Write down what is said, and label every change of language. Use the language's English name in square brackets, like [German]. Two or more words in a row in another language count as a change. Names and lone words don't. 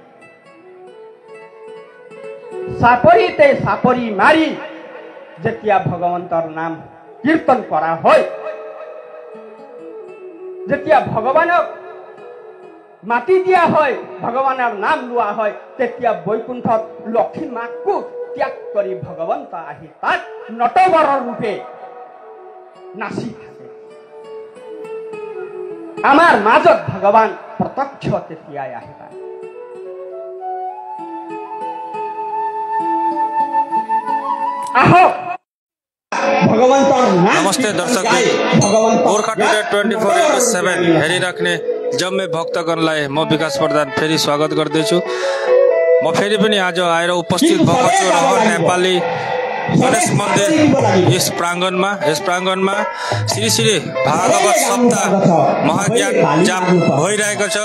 [Assamese] চাপৰিতে চাপৰি মাৰি যেতিয়া ভগৱন্তৰ নাম কীৰ্তন কৰা হয়, যেতিয়া ভগৱানক মাতি দিয়া হয়, ভগৱানৰ নাম লোৱা হয়, তেতিয়া বৈকুণ্ঠত লক্ষী মাকো ত্যাগ কৰি ভগৱন্ত আহি তাত নটবৰৰ ৰূপে নাচি থাকে। আমাৰ মাজত ভগৱান প্ৰত্যক্ষ তেতিয়াই আহি পায়। আহক [Nepali] नमस्ते दर्शक, गोर्खा टुडे 24/7 हेरिराख्ने जम्मे भक्तगणलाई म विकास प्रधान फेरि स्वागत गर्दैछु। म फेरि पनि आज आएर उपस्थित भएको छु रहर नेपाली गणेश मन्दिर यस प्राङ्गणमा श्री श्री भागवत सप्ताह महाज्ञान जाप भइरहेको छ।